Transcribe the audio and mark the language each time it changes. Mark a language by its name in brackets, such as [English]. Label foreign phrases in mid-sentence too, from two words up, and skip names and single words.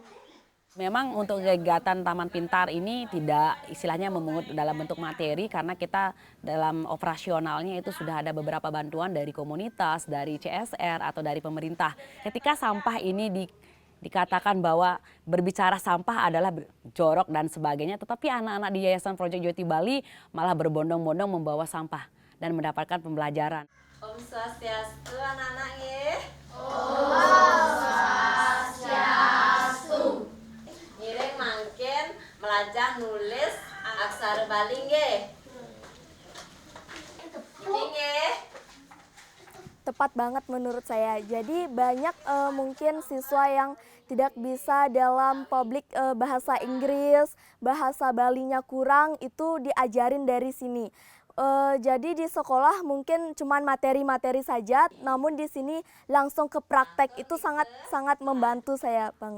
[Indonesian] Memang untuk kegiatan Taman Pintar ini tidak istilahnya memungut dalam bentuk materi, karena kita dalam operasionalnya itu sudah ada beberapa bantuan dari komunitas, dari CSR atau dari pemerintah. Ketika sampah ini dikatakan bahwa berbicara sampah adalah jorok dan sebagainya, tetapi anak-anak di Yayasan Project Youth Bali malah berbondong-bondong membawa sampah dan mendapatkan pembelajaran. [Balinese] Om Swastiastu anak-anak nggih. Ngiring mangkin melajah nulis aksara Bali nggih. Iki nggih. [Indonesian] Tepat banget menurut saya. Jadi banyak mungkin siswa yang tidak bisa dalam publik bahasa Inggris, bahasa Balinya kurang, itu diajarin dari sini. Jadi di sekolah mungkin cuman materi-materi saja, namun di sini langsung ke praktek, itu sangat membantu saya banget.